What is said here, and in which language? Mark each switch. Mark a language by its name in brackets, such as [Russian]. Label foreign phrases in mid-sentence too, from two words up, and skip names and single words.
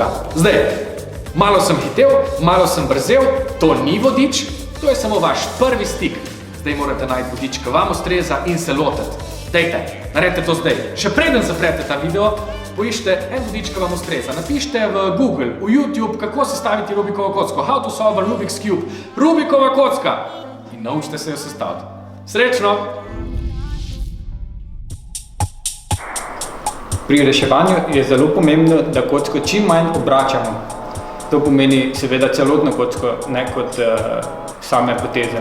[Slovenian] Zdaj, malo sem hitel, malo sem brzel, to ni vodič, to je samo vaš prvi stik. Zdaj morate najti vodič, ki vam ustreza in se lotiti. Dejte, naredite to zdaj. Še preden zaprete ta video, poiščite en vodič, ki vam ustreza. Napišite v Google, v YouTube, kako sestaviti Rubikovo kocko. [English] How to solve a Rubik's Cube. [Slovenian] Rubikova kocka. In naučite se jo sestaviti. Srečno! Pri reševanju je zelo pomembno, da kocko čim manj obračamo. To pomeni seveda celotno kocko, ne kot same poteze.